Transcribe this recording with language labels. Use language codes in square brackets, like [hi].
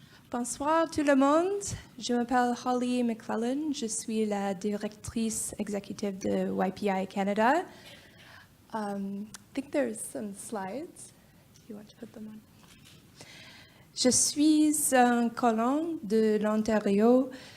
[fr] Bonsoir tout le monde. Je m'appelle Holly McClellan. Je suis la directrice exécutive de YPI Canada. [en] I think there's some slides. Do you want to put them on? [fr] Je suis un colon de l'Ontario.